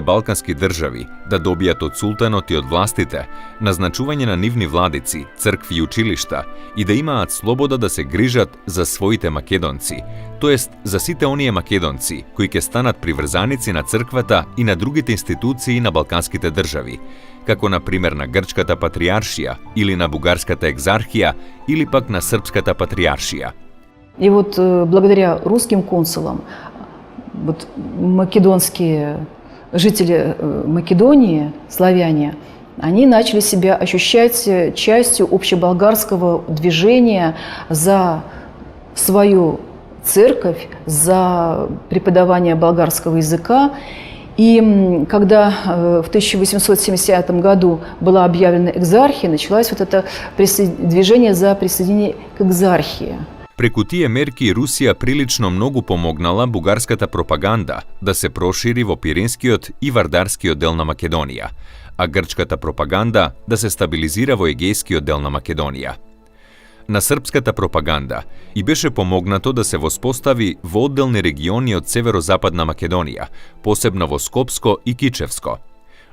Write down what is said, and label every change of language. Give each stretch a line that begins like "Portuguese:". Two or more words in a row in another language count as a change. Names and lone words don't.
Macedonian: балкански држави, да добијат од султанот и од властите назначување на нивни владици, цркви и училишта и да имаат слобода да се грижат за своите македонци, тоест за сите оние македонци кои ќе станат приврзаници на црквата и на другите институции на балканските држави, како на пример на грчката патриаршија или на бугарската екзархија или пак на српската патриаршија.
Russian: И вот благодаря русским консулам, вот македонские жители Македонии, славяне, они начали себя ощущать частью общеболгарского движения за свою церковь, за преподавание болгарского языка. И когда в 1870 году была объявлена экзархия, началось вот это движение за присоединение к экзархии.
Macedonian: Преку тие мерки Русија прилично многу помогнала бугарската пропаганда да се прошири во Пиринскиот и Вардарскиот дел на Македонија, а грчката пропаганда да се стабилизира во Егејскиот дел на Македонија. На српската пропаганда и беше помогнато да се воспостави во одделни региони од северозападна Македонија, посебно во Скопско и Кичевско.